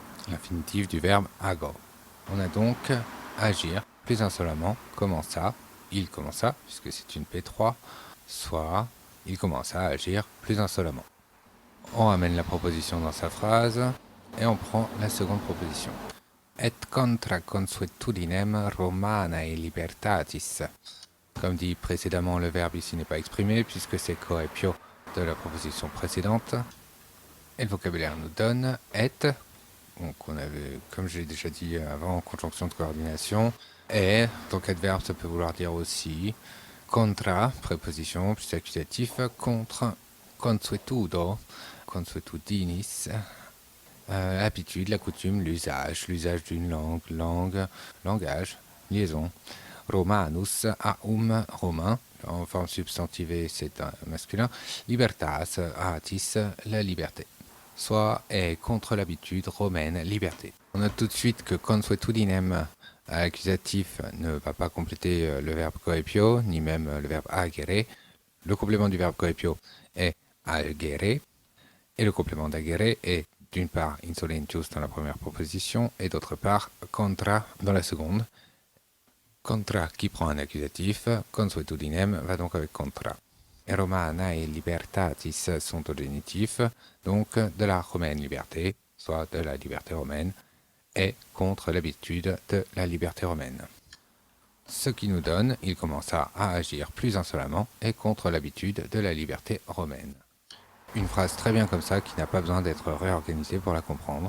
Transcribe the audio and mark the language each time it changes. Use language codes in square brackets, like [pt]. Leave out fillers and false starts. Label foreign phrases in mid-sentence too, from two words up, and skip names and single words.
[fr] L'infinitif du verbe ago. On a donc agir plus insolemment, commença, il commença, puisque c'est une P3, soit il commença à agir plus insolemment. On ramène la proposition dans sa phrase et on prend la seconde proposition. [la] Et contra consuetudinem Romanae libertatis. [fr] Comme dit précédemment, le verbe ici n'est pas exprimé puisque c'est coepio de la proposition précédente. Et le vocabulaire nous donne et. Donc on avait, comme j'ai déjà dit avant, conjonction de coordination. Et, donc adverbe, ça peut vouloir dire aussi contra, préposition, plus accusatif, contre, [la] consuetudo, consuetudinis, [fr] l'habitude, la coutume, l'usage d'une langue, langage, liaison. [la] Romanus, aum, [fr] romain, en forme substantivée, c'est un masculin. [la] Libertas, artis, [fr] la liberté. Soit est contre l'habitude romaine, liberté. On note tout de suite que consuetudinem à l'accusatif ne va pas compléter le verbe coepio, ni même le verbe agere. Le complément du verbe coepio est agere, et le complément d'agere est d'une part insolentius dans la première proposition, et d'autre part contra dans la seconde. Contra qui prend un accusatif, consuetudinem va donc avec contra. Et [la] Romanae libertatis [fr] sont au génitif, donc de la romaine liberté, soit de la liberté romaine, et contre l'habitude de la liberté romaine. Ce qui nous donne, il commença à agir plus insolemment et contre l'habitude de la liberté romaine. Une phrase très bien comme ça qui n'a pas besoin d'être réorganisée pour la comprendre.